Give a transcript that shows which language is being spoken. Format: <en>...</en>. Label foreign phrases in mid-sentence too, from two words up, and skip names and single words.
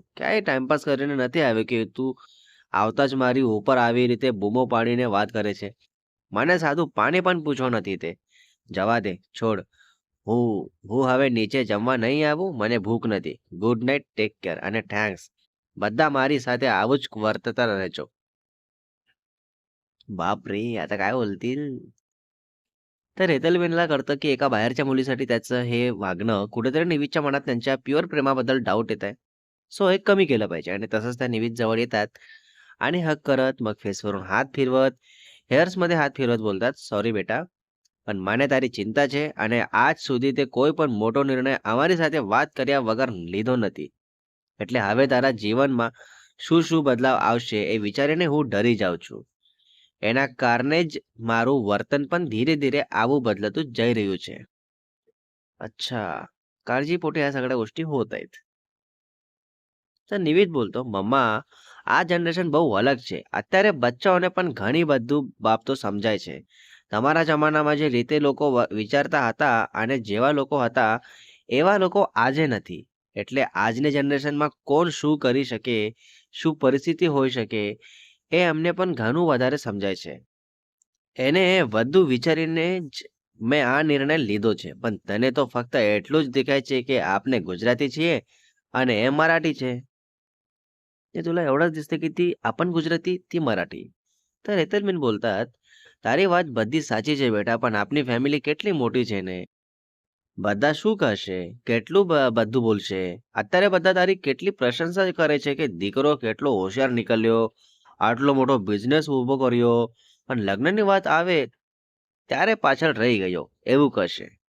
<gu>ક્યાંય ટાઈમપાસ કરીને નથી આવ્યો કે તું આવતા જ મારી ઉપર આવી રીતે બૂમો પાડીને વાત કરે છે. મને સાદું પાણી પણ પૂછવો નથી તે. જવા દે, છોડ. હું હવે નીચે જમવા નહીં આવું. મને ભૂખ નથી.</gu> <en>good night, take care</en> <gu>અને થેન્ક્સ. બધા मारी સાથે આવું જ વર્તતા રહેજો.</gu> <mr>बापरे! आता काय बोलतील? तर हेतलवेनला कळतं, की एका बाहेरच्या मुलीसाठी त्याचं हे वागणं कुठेतरी निवीदच्या मनात त्यांच्या प्युअर प्रेमाबद्दल डाऊट येत आहे. सो हे कमी केलं पाहिजे आणि तसंच त्या निवीद जवळ येतात आणि हग करत, मग फेसवरून हात फिरवत, हेअर्समध्ये हात फिरवत बोलतात,</mr> <gu>"સોરી બેટા, પણ મને તારી ચિંતા છે અને આજ સુધી તે કોઈ પણ મોટો નિર્ણય અમારી સાથે વાત કર્યા વગર લીધો નથી. એટલે હવે તારા જીવનમાં શું બદલાવ આવશે એ વિચારીને હું ડરી જાઉં છું. એના કારણે જ મારું વર્તન પણ ધીરે-ધીरे આવું बदलतच જઈ રહ્યું છે."</gu> <mr>अच्छा. काळजीपोटी ह्या सगळ्या गोष्टी होत आहेत.</mr> <gu>તો નિવિદ બોલતો, "મમ્મા, આ જનરેશન બહુ અલગ છે. અત્યારે બચ્ચાઓને પણ ઘણી બધું બાબતો સમજાય છે. તમારા જમાનામાં જે રીતે લોકો વિચારતા હતા અને જેવા લોકો હતા, એવા લોકો આજે નથી. એટલે આજની જનરેશનમાં કોણ શું કરી શકે, શું પરિસ્થિતિ હોઈ શકે, એ અમને પણ ઘણું વધારે સમજાય છે. એને વધુ વિચારીને જ મેં આ નિર્ણય લીધો છે. પણ તને તો ફક્ત એટલું જ દેખાય છે કે આપને ગુજરાતી છીએ અને એ મરાઠી છે.</gu> <mr>ते तुला एवढंच दिसतं की ती आपण गुजराती, ती मराठी."</mr> <gu>तर હેતલબેન બોલतात, "તારી વાત બધી સાચી છે બેટા, પણ આપણી ફેમિલી કેટલી મોટી છે ને. બધા શું કહેશે? કેટલું બધું બોલશે? અત્યારે બધા તારી કેટલી પ્રશંસા કરે છે કે દીકરો કેટલો હોશિયાર નીકળ્યો, આટલો મોટો બિઝનેસ ઊભો કર્યો, પણ લગ્નની વાત આવે ત્યારે પાછળ રહી ગયો, એવું કહેશે."</gu>